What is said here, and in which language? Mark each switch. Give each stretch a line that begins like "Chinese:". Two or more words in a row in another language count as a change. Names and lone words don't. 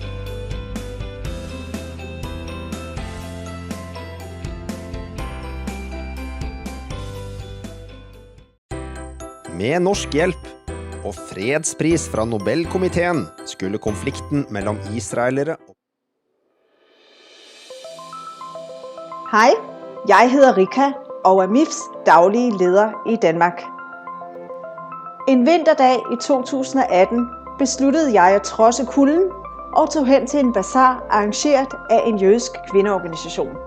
Norwegian: Med norsk hjelp og fredspris fra Nobelkomiteen skulle konflikten mellom israelere og...
Danish: Hej, jeg hedder Rika og er MIFFs daglige leder i Danmark. En vinterdag i 2018 besluttede jeg at trodse kulden og tog hen til en bazar arrangeret af en jødisk kvindeorganisation.